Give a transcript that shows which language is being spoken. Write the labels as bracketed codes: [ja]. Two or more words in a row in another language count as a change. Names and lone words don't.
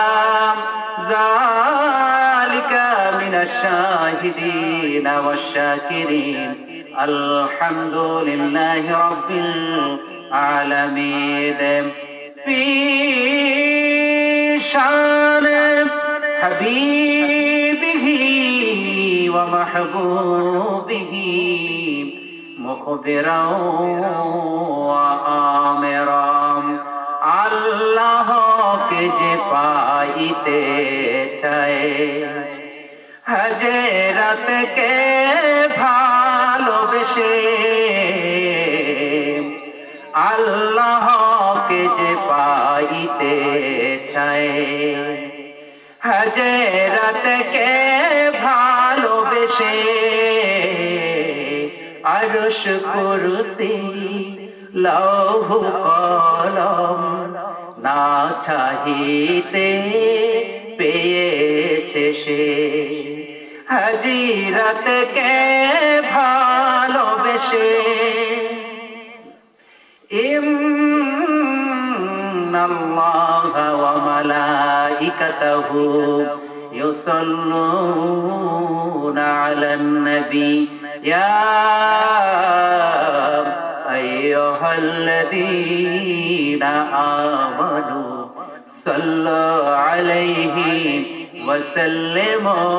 [ar] ذلك من الشاهدين والشاكرين الحمد لله رب العالمين في شان حبيبه ومحبوبه مخبرا وآمرا [bn] আল্লাহ কে যে পাইতে চাহে হজরত কে ভালোবেসে আল্লাহকে যে পাইতে চায় হজরতকে ভালোবেসে আরশ কুরসি লৌহ কলম না চাহিতে পেয়েছে সে হজরতকে ভালোবেসে [ar] إن الله وملائكته يصلون على النبي يا أيها الذين آمنوا صلوا عليه وسلموا